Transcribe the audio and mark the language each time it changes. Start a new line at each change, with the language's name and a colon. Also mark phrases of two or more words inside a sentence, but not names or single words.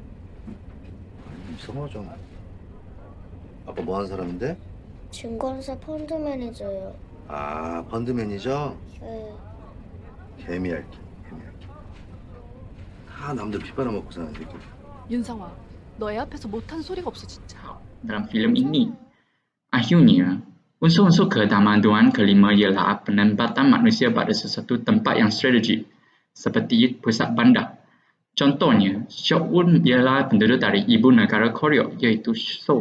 Korean: 이상하잖아. 아까 뭐 하는 사람인데? 증권사 펀드 매니저요. 아, 펀드 매니저? 네. 개미할게. 다 남들 피 빨아먹고 사는 새끼. 윤상화, 너 애 앞에서 못한 소리가 없어 진짜.
Malay: Dalam filem ini, akhirnya, unsur-unsur ketamadunan kelima ialah penempatan manusia pada sesuatu tempat yang strategik, seperti pusat bandar. Contohnya, Seoul ialah penduduk dari ibu negara Korea, iaitu Seoul.